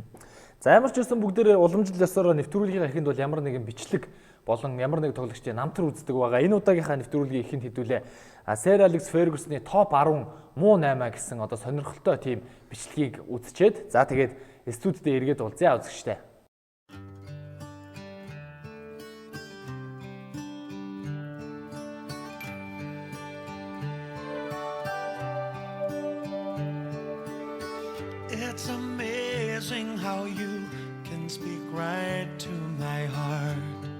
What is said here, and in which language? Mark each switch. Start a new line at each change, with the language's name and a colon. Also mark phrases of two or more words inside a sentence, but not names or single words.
Mongolian: За ямар ч байсан бүгдээрээ уламжлал ёсоор нэвтрүүлгийн эхэнд бол ямар нэгэн бичлэг болон ямар нэг тоглогчдын намтар үздэг байгаа. Энэ удаагийнхаа нэвтрүүлгийн эхэнд хэдүүлээ Sir Alex Ferguson-ы топ 10 муу 8 гэсэн одоо сонирхолтой тийм бичлэгийг үзчихэд за тэгээд студидд эргээд уулзъя үзэгчтэй.
English: It's amazing how you can speak right to my heart.